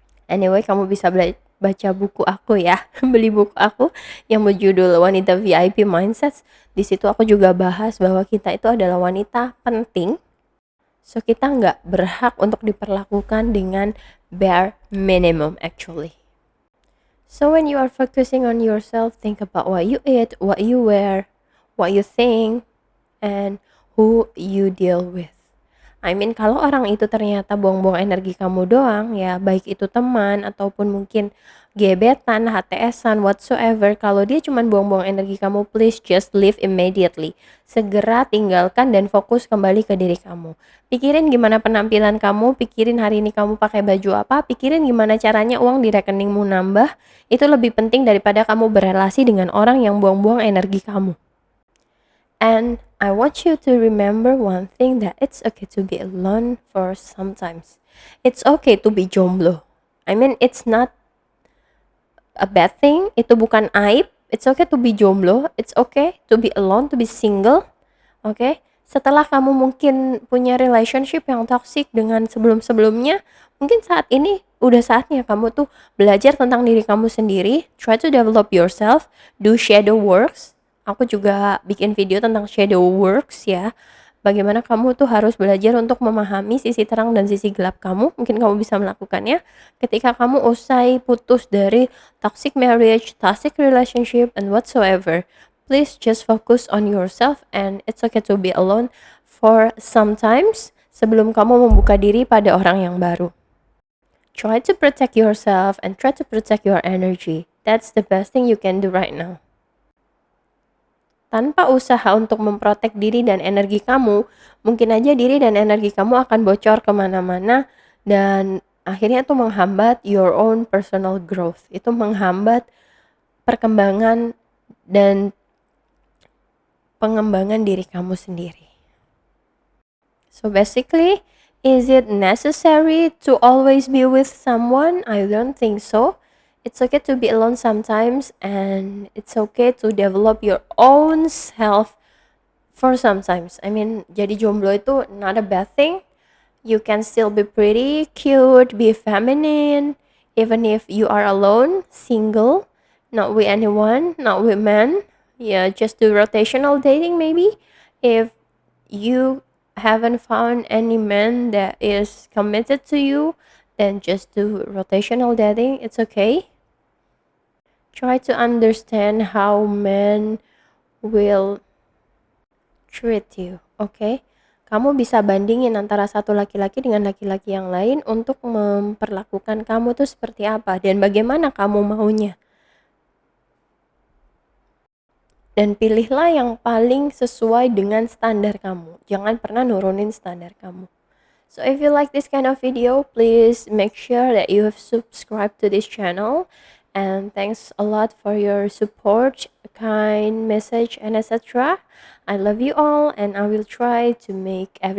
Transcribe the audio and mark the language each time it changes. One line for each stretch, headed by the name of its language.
Indonesian: Anyway, kamu bisa baca buku aku ya, beli buku aku yang berjudul Wanita VIP Mindsets. Di situ aku juga bahas bahwa kita itu adalah wanita penting. So kita nggak berhak untuk diperlakukan dengan bare minimum actually.
English: So when you are focusing on yourself, think about what you eat, what you wear, what you think, and who you deal with.
Indonesian: I mean, kalau orang itu ternyata buang-buang energi kamu doang, ya baik itu teman ataupun mungkin gebetan, HTS-an, whatsoever, kalau dia cuma buang-buang energi kamu,
English: please just leave immediately.
Indonesian: Segera tinggalkan dan fokus kembali ke diri kamu. Pikirin gimana penampilan kamu, pikirin hari ini kamu pakai baju apa, pikirin gimana caranya uang di rekeningmu nambah. Itu lebih penting daripada kamu berrelasi dengan orang yang buang-buang energi kamu.
English: And I want you to remember one thing, that it's okay to be alone for sometimes. It's okay to be jomblo. I mean, it's not a bad thing.
Indonesian: Itu bukan aib.
English: It's okay to be jomblo. It's okay to be alone, to be single. Oke? Okay?
Indonesian: Setelah kamu mungkin punya relationship yang toxic dengan sebelum-sebelumnya, mungkin saat ini udah saatnya kamu tuh belajar tentang diri kamu sendiri,
English: try to develop yourself, do shadow works.
Indonesian: Aku juga bikin video tentang shadow works ya. Bagaimana kamu tuh harus belajar untuk memahami sisi terang dan sisi gelap kamu. Mungkin kamu bisa melakukannya ketika kamu usai putus dari
English: toxic marriage, toxic relationship, and whatsoever. Please just focus on yourself and it's okay to be alone for sometimes
Indonesian: sebelum kamu membuka diri pada orang yang baru.
English: Try to protect yourself and try to protect your energy. That's the best thing you can do right now.
Indonesian: Tanpa usaha untuk memprotek diri dan energi kamu, mungkin aja diri dan energi kamu akan bocor kemana-mana dan akhirnya itu menghambat
English: your own personal growth.
Indonesian: Itu menghambat perkembangan dan pengembangan diri kamu sendiri.
English: So basically, is it necessary to always be with someone? I don't think so. It's okay to be alone sometimes, and it's okay to develop your own self for sometimes. I mean,
Indonesian: jadi jomblo itu
English: not a bad thing. You can still be pretty, cute, be feminine, even if you are alone, single, not with anyone, not with men. Yeah, just do rotational dating maybe. If you haven't found any man that is committed to you, then just do rotational dating. It's okay. Try to understand how men will treat you, okay?
Indonesian: Kamu bisa bandingin antara satu laki-laki dengan laki-laki yang lain untuk memperlakukan kamu tuh seperti apa dan bagaimana kamu maunya. Dan pilihlah yang paling sesuai dengan standar kamu. Jangan pernah nurunin standar kamu.
English: So if you like this kind of video, please make sure that you have subscribed to this channel and thanks a lot for your support, kind message, and etc. I love you all, and I will try to make every